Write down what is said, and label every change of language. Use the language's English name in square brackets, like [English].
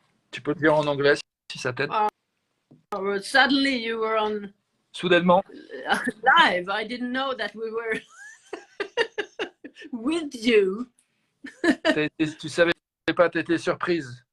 [French] Tu peux le dire en anglais si ça t'aide. [English] Suddenly you were on [French] Soudainement. [English] live. I didn't know that we were with you. [French] Tu savais pas, tu étais surprise.